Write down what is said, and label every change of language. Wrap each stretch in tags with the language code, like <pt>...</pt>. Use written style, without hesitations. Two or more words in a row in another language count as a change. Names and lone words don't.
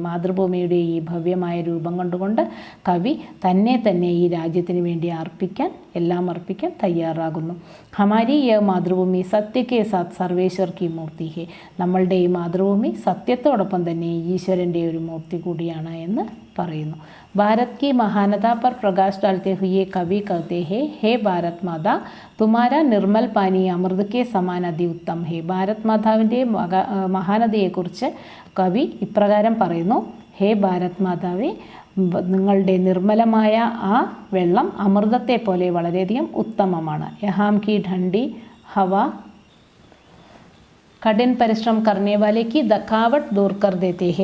<ml>മാതൃഭൂമിയുടെ ഈ ഭവ്യമായ രൂപം കണ്ടുകൊണ്ട് കവി തന്നെ ഈ രാജ്യത്തിന് വേണ്ടി എല്ലാം അർപ്പിക്കാൻ തയ്യാറാകുന്നു.</ml> <hi>हमारी यह मातृभूमि सत्य के साथ सर्वेश्वर की मूर्ति है.</hi> <ml>നമ്മളുടെ ഈ മാതൃഭൂമി സത്യത്തോടൊപ്പം തന്നെ ഈശ്വരൻ്റെ ഒരു മൂർത്തി കൂടിയാണ് എന്ന് പറയുന്നു.</ml> <hi>भारत की महानता पर प्रकाश डालते हुए कवि कहते हैं हे भारत माता तुम्हारा निर्मल पानी अमृत के समान अति उत्तम है.</hi> <ml>ഭാരത് മാതാവിൻ്റെ മഹാനതയെക്കുറിച്ച് കവി ഇപ്രകാരം പറയുന്നു. ഹേ ഭാരത് മാതാവേ, നിങ്ങളുടെ നിർമ്മലമായ ആ വെള്ളം അമൃതത്തെ പോലെ വളരെയധികം ഉത്തമമാണ്.</ml> <hi>यहाँ की ठंडी हवा कठिन परिश्रम करनेवालों की थकावट दूर कर देते हैं.</hi>